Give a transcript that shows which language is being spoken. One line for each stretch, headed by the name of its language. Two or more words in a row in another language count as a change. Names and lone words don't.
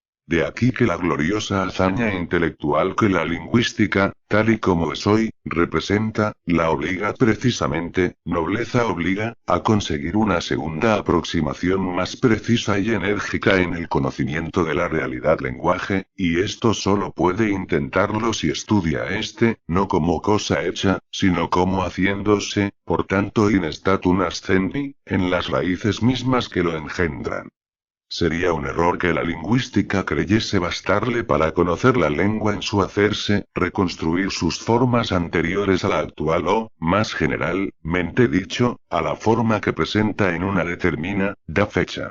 Spanish: De aquí que la gloriosa hazaña intelectual que la lingüística, tal y como es hoy, representa, la obliga precisamente, nobleza obliga, a conseguir una segunda aproximación más precisa y enérgica en el conocimiento de la realidad lenguaje, y esto solo puede intentarlo si estudia no como cosa hecha, sino como haciéndose, por tanto
Latin: in statu nascendi,
Spanish: en las raíces mismas que lo engendran. Sería un error que la lingüística creyese bastarle para conocer la lengua en su hacerse, reconstruir sus formas anteriores a la actual o, más generalmente dicho, a la forma que presenta en una determinada fecha.